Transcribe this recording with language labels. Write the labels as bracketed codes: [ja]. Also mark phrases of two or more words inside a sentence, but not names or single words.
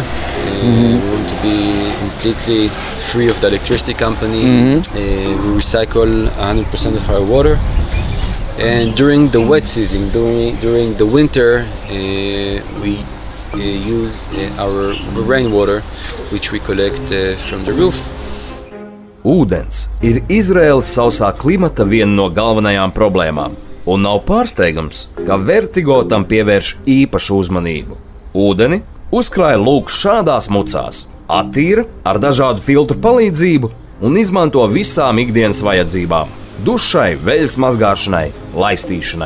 [en] We want to be completely free of the electricity company. We recycle 100% of our water. And during the wet season, during the winter, we use our rainwater, which we collect from the roof. [lv] Ūdens ir Izraēlas sausā klimata viena no galvenajām problēmām, un nav pārsteigums, ka Vertigo tam pievērš īpašu uzmanību. Ūdeni uzkrāja lūk šādās mucās, attīra ar dažādu filtru palīdzību un izmanto visām ikdienas vajadzībām – dušai, veļas mazgāšanai, laistīšanai.